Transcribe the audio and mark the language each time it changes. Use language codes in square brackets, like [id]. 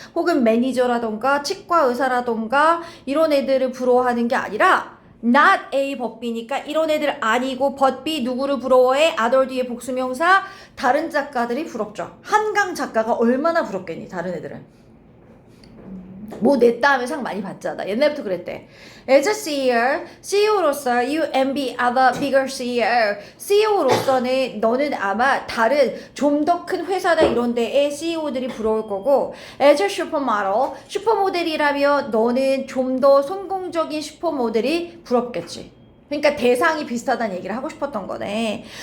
[ko] 혹은 매니저라던가 치과 의사라던가 이런 애들을 부러워하는 게 아니라 not A 법비니까 이런 애들 아니고 but B 누구를 부러워해? other 뒤에 복수명사 다른 작가들이 부럽죠. 한강 작가가 얼마나 부럽겠니 다른 애들은. 뭐 냈다 하면 상 많이 받잖아. 옛날부터 그랬대. [en] As a CEO, [ko] CEO로서 [en] you envy other bigger CEO. [ko] CEO로서는 너는 아마 다른 좀 더 큰 회사나 이런 데의 CEO들이 부러울 거고 [en] As a supermodel, [ko] 슈퍼모델이라면 너는 좀 더 성공적인 슈퍼모델이 부럽겠지. 그러니까 대상이 비슷하다는 얘기를 하고 싶었던 거네.